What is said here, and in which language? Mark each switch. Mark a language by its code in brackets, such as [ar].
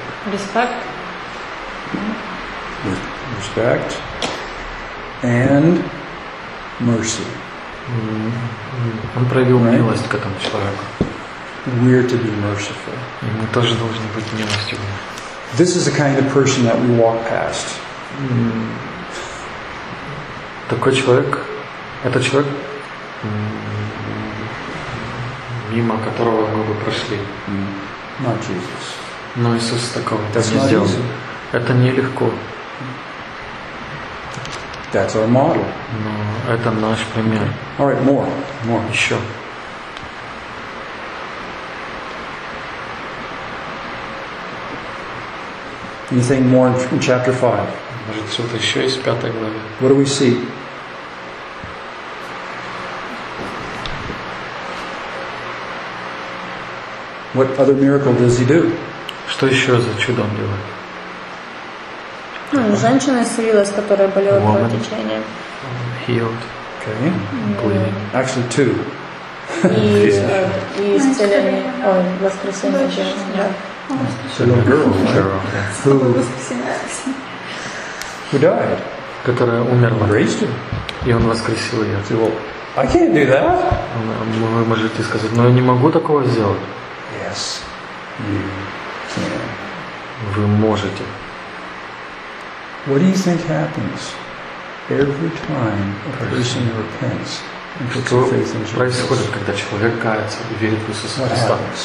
[en] Respect. With respect. And mercy. [ru] Он проявил милость к этому человеку. [en] We are to be merciful. [ru] И мы тоже должны быть милостивыми. [en] This is the kind of person that we walk past. [ru] Такой человек, это человек, мимо которого мы бы прошли. [en] Not Jesus. [ru] Но Иисус такого [en] That's [ru] не сделал. [en] Easy. [ru] Это нелегко. [en] That's our model. [ru] Но это наш пример. [en] All right, more. More. [ru] Еще. [en] Anything more in chapter 5? [ru] Может, что-то еще из пятой главы. [en] What do we see? What other miracle does he do? [ru] Что еще за чудо он делает? Женщина исцелилась, которая болела кровотечением. [en] Healed. Okay. Mm-hmm. Actually, two. [ru] И исцеление. Ой, воскресенье женщины. [en] So the girl, who died, [ru] которая умерла, [en] raised him, [ru] и он воскресил ее. [en] So, well, I can't do that. [ru] Вы можете сказать, но я не могу такого сделать. [en] Yes, you can. [ru] Вы можете. [en] What do you think happens every time a person repents and puts their faith in Jesus? [ru] Происходит, когда человек кается и верит в Иисуса Христа.